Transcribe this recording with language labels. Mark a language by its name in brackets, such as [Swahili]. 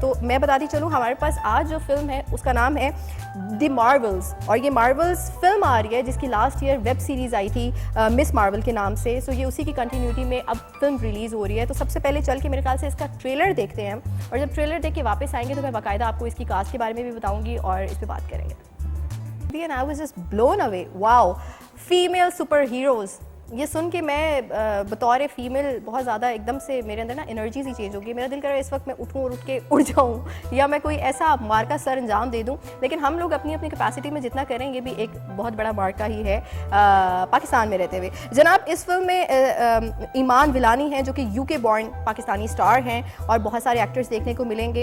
[Hindi] तो मैं बताती चलूँ, हमारे पास आज जो फिल्म है उसका नाम है द मार्वल्स। और ये मार्वल्स फिल्म आ रही है जिसकी लास्ट ईयर वेब सीरीज़ आई थी मिस मार्वल के नाम से। सो ये उसी की कंटिन्यूटी में अब फिल्म रिलीज़ हो रही है। तो सबसे पहले चल के मेरे ख्याल से इसका ट्रेलर देखते हैं और जब ट्रेलर देख के वापस आएंगे तो मैं बाकायदा आपको इसकी कास्ट के बारे में भी बताऊंगी और इस पर बात करेंगे। [English] And I was just blown away. Wow, female superheroes. [Hindi] ये सुन के मैं बतौर फीमेल बहुत ज़्यादा एकदम से मेरे अंदर ना एनर्जी सी चेंज होगी। मेरा दिल कर रहा है इस वक्त मैं उठूँ और उठ के उड़ जाऊँ या मैं कोई ऐसा मार का सर अंजाम दे दूँ। लेकिन हम लोग अपनी अपनी कैपेसिटी में जितना करें, ये भी एक बहुत बड़ा मार्का ही है पाकिस्तान में रहते हुए। जनाब इस फिल्म में ईमान विलानी हैं जो कि UK बॉर्न पाकिस्तानी स्टार हैं और बहुत सारे एक्टर्स देखने को मिलेंगे।